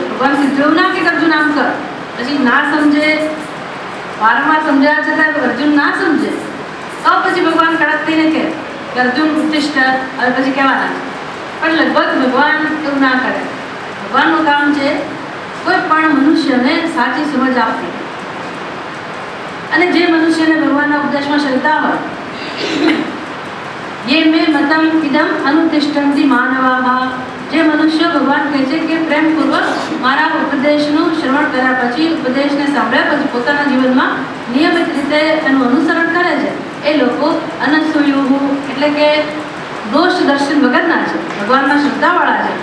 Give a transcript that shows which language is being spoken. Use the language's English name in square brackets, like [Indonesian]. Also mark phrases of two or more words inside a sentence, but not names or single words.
[Gujarati] ભગવાન સીધું ના કે અર્જુન આમ કર, પછી ના સમજે, વારંવાર સમજાયા છતાં અર્જુન ના સમજે તો પછી ભગવાન કડક થઈને કહે કે અર્જુન ઉત્તિષ્ઠ, હવે પછી કહેવાના છે. પણ લગભગ ભગવાન એવું ના કરે. ભગવાનનું કામ છે કોઈ પણ મનુષ્યને સાચી સમજ આપવી. અને જે મનુષ્યને ભગવાનના ઉપદેશમાં શ્રદ્ધા હોય, [Sanskrit] ये मे मतम इदम अनुतिष्ठन्ति मानवाः, [Gujarati] જે મનુષ્ય ભગવાન કહે છે કે પ્રેમપૂર્વક મારા ઉપદેશનું શ્રવણ કર્યા પછી, ઉપદેશને સાંભળ્યા પછી પોતાના જીવનમાં નિયમિત રીતે એનું અનુસરણ કરે છે, એ લોકો અનસૂયુઃ એટલે કે દોષ દર્શન વગરના છે, ભગવાનમાં શ્રદ્ધાવાળા છે.